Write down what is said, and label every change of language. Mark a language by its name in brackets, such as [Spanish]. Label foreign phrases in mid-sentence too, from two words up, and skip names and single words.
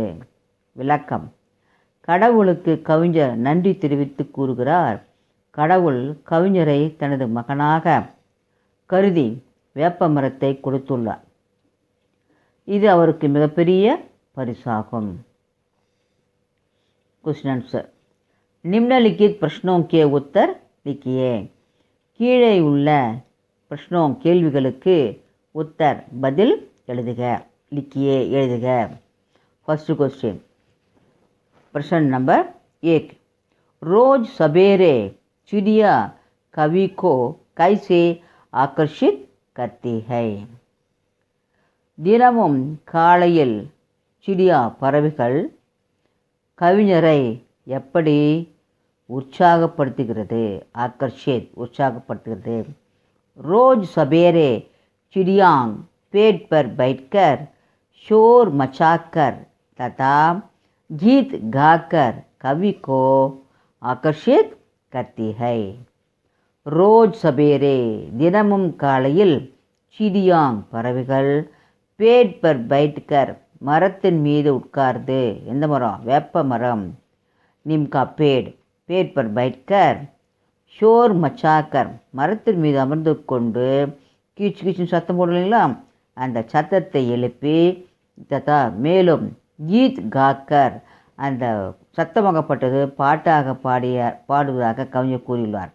[Tamil] விளக்கம்: கடவுளுக்கு கவிஞர் நன்றி தெரிவித்து கூறுகிறார். கடவுள் கவிஞரை தனது மகனாக கருதி வேப்ப மரத்தை கொடுத்துள்ளார். இது அவருக்கு மிகப்பெரிய பரிசாகும். [English] question answer: [Hindi] निम्नलिखित प्रश्नों के उत्तर लिखिए. [Tamil] கீழே உள்ள प्रश्नों கேள்விகளுக்கு உத்தர் பதில் எழுதுக. लिखिए எழுதுக. [English] first question, [Hindi] प्रश्न नंबर 1: रोज सवेरे चिड़िया कवि को कैसे आकर्षित करती है. [Tamil] தினமும் காலையில் சிடியா பறவைகள் கவிஞரை எப்படி உற்சாகப்படுத்துகிறது. ஆकर्षित உற்சாகப்படுத்துகிறது. [Hindi] रोज सवेरे चिड़िया पेड़ पर बैठकर शोर मचाकर तथा गीत गाकर कवि को आकर्षित करती है. रोज सवेरे [Tamil] தினமும் காலையில் चिड़ियांग பறவைகள் [Hindi] पेड़ पर बैठकर [Tamil] மரத்தின் மீது உட்கார்ந்து. எந்த மரம்? வேப்ப மரம். [Hindi] नीम का पेड़ पेड़ पर बैठकर शोर मचाकर [Tamil] மரத்தின் மீது அமர்ந்து கொண்டு கீச்சு கீச்சுன்னு சத்தம் போடலைங்களா, அந்த சத்தத்தை எழுப்பி தத்தா மேலும் [Hindi] गीत गाकर [Tamil] அந்த சத்தமாகப்பட்டது பாட்டாக பாடுவதாக கவிஞர் கூறியுள்ளார்.